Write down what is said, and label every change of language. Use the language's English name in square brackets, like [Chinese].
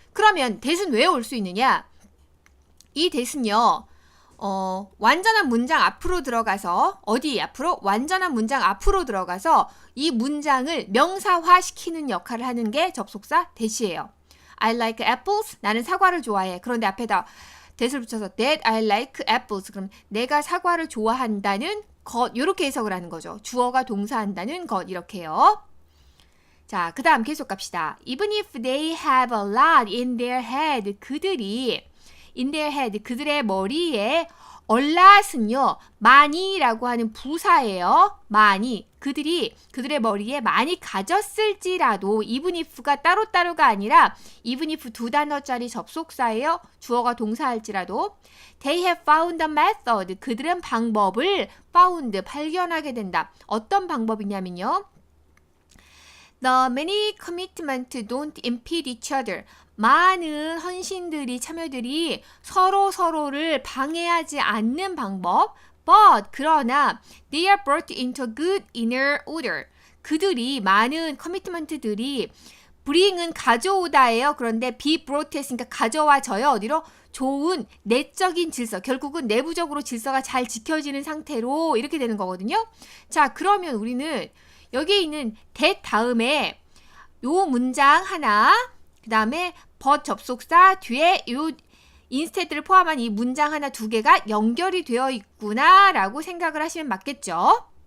[Korean] 그러면 that은 왜 올 수 있느냐? 이 that은요. 완전한 문장 앞으로 들어가서 어디 앞으로? 완전한 문장 앞으로 들어가서 이 문장을 명사화시키는 역할을 하는 게 접속사 that이에요. [English] I like apples. [Korean] 나는 사과를 좋아해. 그런데 앞에다 that을 붙여서 [English] that I like apples. [Korean] 그럼 내가 사과를 좋아한다는 것 이렇게 해석을 하는 거죠. 주어가 동사한다는 것 이렇게요. 자, 그 다음 계속 갑시다. [English] Even if they have a lot in their head. [Korean] 그들이 [English] in their head [Korean] 그들의 머리에 [English] a lot은요. [Korean] 많이라고 하는 부사예요. 많이. 그들의 머리에 많이 가졌을지라도 even if가 따로따로가 아니라 even if 두 단어짜리 접속사예요. 주어가 동사할지라도 [English] they have found a method. [Korean] 그들은 방법을 found 발견하게 된다. 어떤 방법이냐면요. [English] The many commitments don't impede each other. [Korean] 많은 헌신들이 참여들이 서로를 방해하지 않는 방법. [English] But [Korean] 그러나 [English] they are brought into good inner order. [Korean] 그들이 많은 커미트먼트들이 bring은 가져오다예요. 그런데 be brought 했으니까 가져와져요. 어디로? 좋은 내적인 질서. 결국은 내부적으로 질서가 잘 지켜지는 상태로 이렇게 되는 거거든요. 자, 그러면 우리는 여기에 있는 that 다음에 요 문장 하나 그 다음에 but 접속사 뒤에 요 instead를 포함한 이 문장 하나 두 개가 연결이 되어 있구나 라고 생각을 하시면 맞겠죠.